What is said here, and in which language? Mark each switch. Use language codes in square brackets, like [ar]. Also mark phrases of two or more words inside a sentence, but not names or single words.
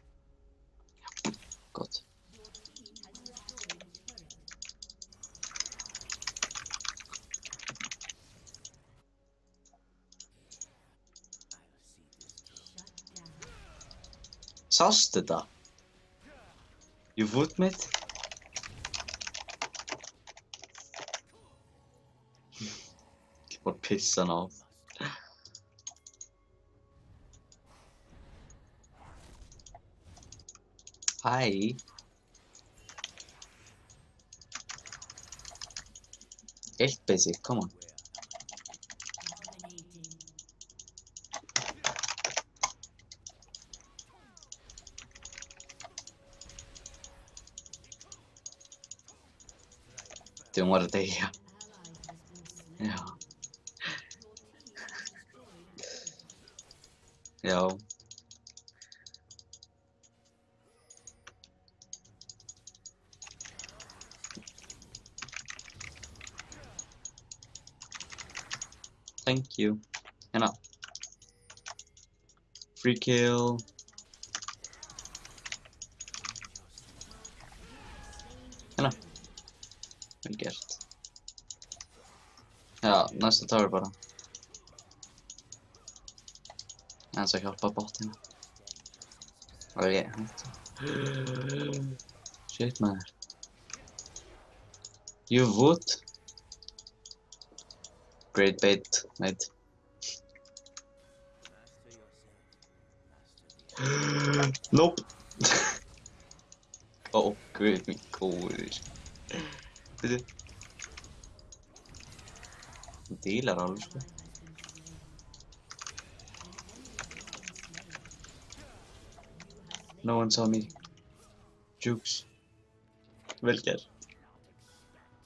[is] Gott. Sástu þetta? [en] You would, mate? [is] Ég bara pissa hann á. Hæ? [en] Eitt basic, come on. [is] Hún var að deyja. Já. Já. [en] Thank you. Hérna. Free kill. [is] Hérna. Vel gert. Já, næsta tower bara. Aðeins að hjálpa botinu. Ok, hættu. Shit, maður. [en] You would? Great bait, mate. Nope. [is] Oh, guð minn góður. Bíddu. Hún dílar alveg, sko. [en] No one saw me. [is] Jukes. Vel gert.